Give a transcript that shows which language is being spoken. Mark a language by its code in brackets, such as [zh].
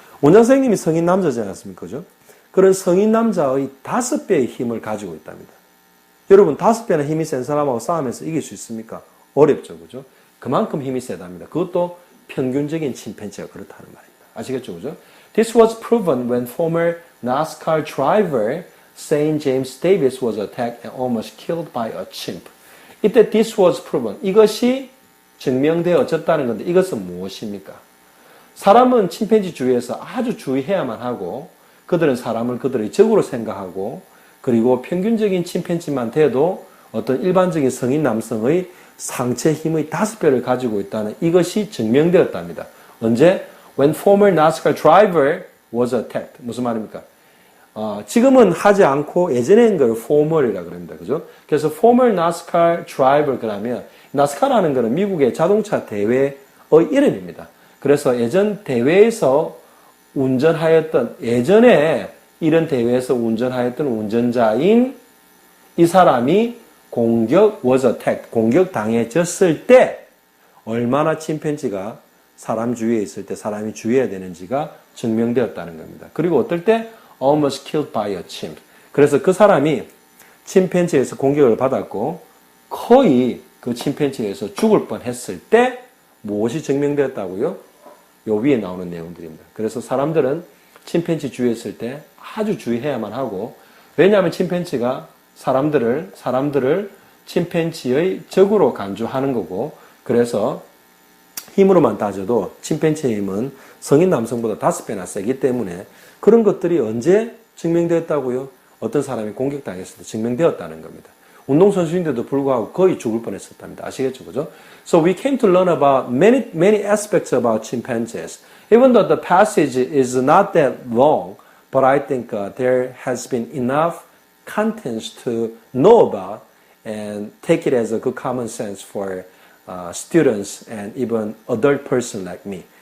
[ko] 원장 선생님이 성인 남자지 않았습니까? 그죠? 그런 성인 남자의 5배의 힘을 가지고 있답니다. 여러분 5배나 힘이 센 사람하고 싸우면서 이길 수 있습니까? 어렵죠. 그죠? 그만큼 힘이 세답니다. 그것도 평균적인 침팬지가 그렇다는 말입니다. 아시겠죠? 그죠? [en] This was proven when former NASCAR driver St. James Davis was attacked and almost killed by a chimp. [ko] 이때 [en] this was proven. [ko] 이것이 증명되어졌다는 건데 이것은 무엇입니까? 사람은 침팬지 주위에서 아주 주의해야만 하고 그들은 사람을 그들의 적으로 생각하고 그리고 평균적인 침팬지만 돼도 어떤 일반적인 성인 남성의 상체 힘의 5배를 가지고 있다는 이것이 증명되었답니다. 언제? [en] When former NASCAR driver was attacked. [ko] 무슨 말입니까? 지금은 하지 않고 예전에 한 걸 former이라고 그럽니다. 그죠? 그래서 [en] former NASCAR driver [ko] 그러면 NASCAR라는 것은 미국의 자동차 대회의 이름입니다. 그래서 예전 대회에서 운전하였던 예전에 이런 대회에서 운전하였던 운전자인 이 사람이 [en] was attacked, [ko] 공격당해졌을 때 얼마나 침팬지가 사람 주위에 있을 때 사람이 주의해야 되는지가 증명되었다는 겁니다. 그리고 어떨 때 [en] almost killed by a chimp. [ko] 그래서 그 사람이 침팬지에서 공격을 받았고 거의 그 침팬지에서 죽을 뻔했을 때 무엇이 증명되었다고요? 요 위에 나오는 내용들입니다. 그래서 사람들은 침팬지 주위에 있을 때 아주 주의해야만 하고 왜냐하면 침팬지가 사람들을 침팬지의 적으로 간주하는 거고 그래서 힘으로만 따져도 침팬지의 힘은 성인 남성보다 5배나 세기 때문에 그런 것들이 언제 증명되었다고요? 어떤 사람이 공격당했을 때 증명되었다는 겁니다. 운동선수인데도 불구하고 거의 죽을 뻔했었답니다. 아시겠죠? 그죠? [en] So we came to learn about many aspects about chimpanzees. Even though the passage is not that long, but I think there has been enough contents to know about and take it as a good common sense for students and even adult person like me.